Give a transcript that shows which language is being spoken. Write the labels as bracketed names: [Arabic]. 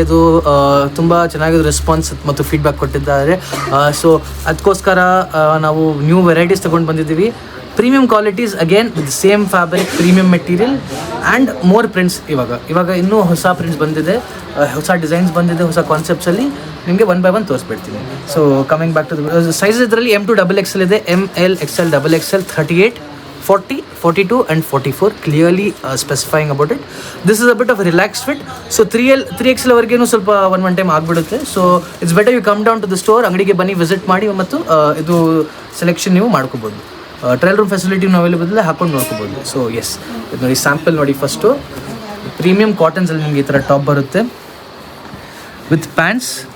[Kannada] ಇದು ತುಂಬ ಚೆನ್ನಾಗಿದ್ದು ರೆಸ್ಪಾನ್ಸ್ ಮತ್ತು ಫೀಡ್ಬ್ಯಾಕ್ ಕೊಟ್ಟಿದ್ದಾರೆ. ಸೊ ಅದಕ್ಕೋಸ್ಕರ ನಾವು ನ್ಯೂ ವೆರೈಟೀಸ್ ತೊಗೊಂಡು ಬಂದಿದ್ದೀವಿ. [English] Premium qualities, again with same fabric, premium material and more prints. [Kannada] ಇವಾಗ ಇನ್ನೂ ಹೊಸ ಪ್ರಿಂಟ್ಸ್ ಬಂದಿದೆ, ಹೊಸ ಡಿಸೈನ್ಸ್ ಬಂದಿದೆ, ಹೊಸ ಕಾನ್ಸೆಪ್ಟ್ಸಲ್ಲಿ ನಿಮಗೆ 1 by 1 ತೋರಿಸ್ಬಿಡ್ತೀನಿ. [English] so coming back to the size, [Kannada] ಇದರಲ್ಲಿ M2XXL ಇದೆ, [English] ML, XL, XXL, 38, 40, 42 and 44, clearly specifying about it. This is a bit of a relaxed fit. So 3XL [Kannada] ವರೆಗೇನು ಸ್ವಲ್ಪ one time ಆಗಿಬಿಡುತ್ತೆ. [English] so it's better you come down to the store, [Kannada] ಅಂಗಡಿಗೆ ಬನ್ನಿ, visit ಮಾಡಿ, ಮತ್ತು ಇದು selection ನೀವು ಮಾಡ್ಕೋಬೋದು. Trial room ಫೆಸಿಲಿಟಿನೂ available ಇದೆ, ಹಾಕೊಂಡು ನೋಡ್ಕೋಬೋದು. ಸೊ ಎಸ್, ಇದು ನೋಡಿ ಸ್ಯಾಂಪಲ್ ನೋಡಿ. ಫಸ್ಟು ಪ್ರೀಮಿಯಂ ಕಾಟನ್ಸಲ್ಲಿ ನಿಮಗೆ ಈ ಥರ ಟಾಪ್ ಬರುತ್ತೆ ವಿತ್ ಪ್ಯಾಂಟ್ಸ್.